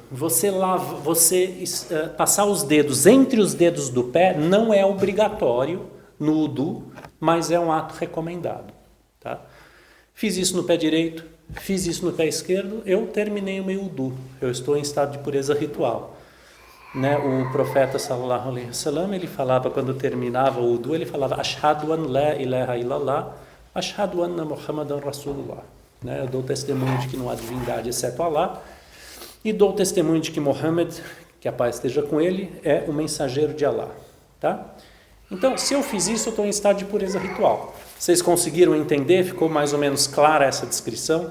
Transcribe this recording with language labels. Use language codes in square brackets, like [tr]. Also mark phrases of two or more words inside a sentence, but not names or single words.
[pt] Você passar os dedos entre os dedos do pé não é obrigatório no wudu, mas é um ato recomendado, tá? Fiz isso no pé direito, fiz isso no pé esquerdo, eu terminei o meu wudu. Eu estou em estado de pureza ritual, né? O profeta [ar] صلى الله عليه وسلم, [pt] ele falava quando terminava o wudu, ele falava [ar] أشهد أن لا إله إلا الله، أشهد أن محمدا رسول الله. [pt] Né? Eu dou testemunho de que não há divindade exceto Allah e dou testemunho de que Muhammad, que a paz esteja com ele, é o mensageiro de Allah, tá? Então, se eu fiz isso, eu estou em estado de pureza ritual. Vocês conseguiram entender? Ficou mais ou menos clara essa descrição?